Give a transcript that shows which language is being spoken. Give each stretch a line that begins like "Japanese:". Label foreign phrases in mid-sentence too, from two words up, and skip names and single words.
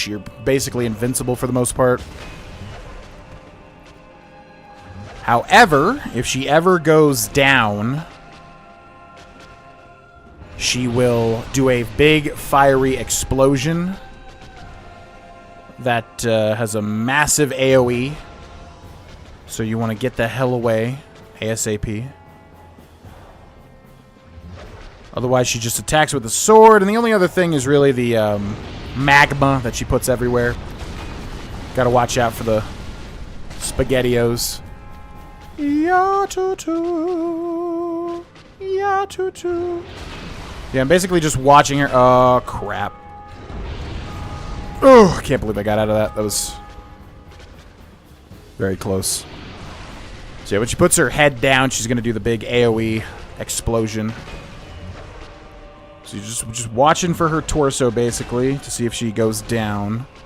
English: You're basically invincible for the most part. However, if she ever goes down, she will do a big fiery explosion that has a massive AoE. So you want to get the hell away ASAP. Otherwise, she just attacks with a sword. And the only other thing is really the magma that she puts everywhere. Gotta watch out for the SpaghettiOs. Ya-tu-tu. Ya-tu-tu. Yeah, I'm basically just watching her. Oh, crap. Oh, I can't believe I got out of that. That was very close. So yeah, when she puts her head down, she's going to do the big AoE explosion. So you're just watching for her torso, basically, to see if she goes down.